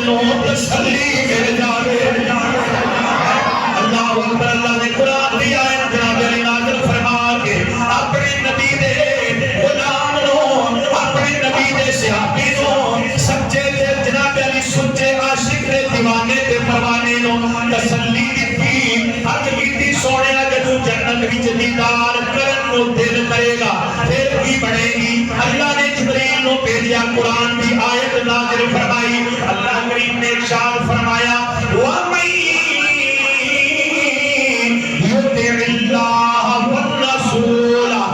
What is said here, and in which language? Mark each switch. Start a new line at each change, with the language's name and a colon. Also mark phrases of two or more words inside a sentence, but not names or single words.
Punjabi: تسلی مل جائے۔ اللہ اکبر۔ اللہ نے قرآن دی آیت جناب علی نازل فرما کے اپنے نبی دے غلام نو، اپنے نبی دے صحابی نو، سچے تے جناب علی سچے عاشق دے دیوانے تے پروانے نو تسلی دیتی، حق کیتی سونیا جدوں جنت وچ دیدار کرن نو دل کرے گا پھر کی بنے گی۔ اللہ نے جبریل نو بھیجیا، قرآن دی آیت نازل فرمائی۔
Urdu: اللہ کریم نے ارشاد فرمایا
Arabic: وَمَن يُطِعِ اللَّهَ وَالرَّسُولَ